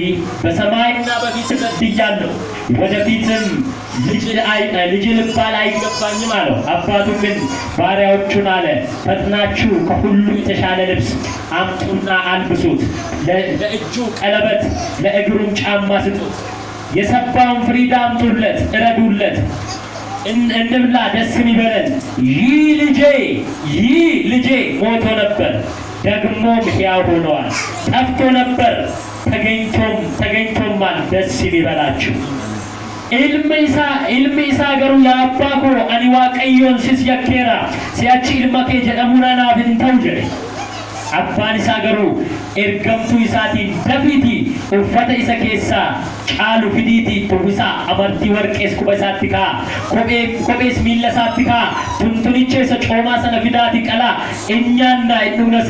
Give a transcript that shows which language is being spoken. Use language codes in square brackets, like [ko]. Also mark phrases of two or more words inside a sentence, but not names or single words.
[am] በሰማይና በፊት በድያለሁ፣ ወደፊትም ልጅ ልባል አይገባኝም አለው። አባቱ ግን ባሪያዎቹን አለ፣ ፈጥናችሁ ከሁሉ የተሻለ ልብስ አምጡና አልብሱት፣ ለእጁ ቀለበት ለእግሩም ጫማ ስጡት፣ የሰባውን ፍሪዳ አምጡለት፣ እረዱለት፣ እንብላ ደስ ይበለን። ይህ ልጄ ሞቶ ነበር ደግሞም ሕያው ሆኗል፣ ጠፍቶ ነበር ተገኝቶማል፣ ደስ ይበላችሁ። [om] ilmi isaa garuu yaa abbaa koo ani waaqayyoon sis yakkeera si'achi ilma kee jedhamuun anaaf hin ta'u jedhe. Abbaan isaa garuu ergamtuu isaatiin dafiitii uffata isa keessaa caalu fidiitii uwwisaa amartii warqees quba isaatti ka'a, kophees miilla isaatti ka'a, tuntunicha isa coomaa sana fidaati qalaa, nyaannaa hin dhugnas.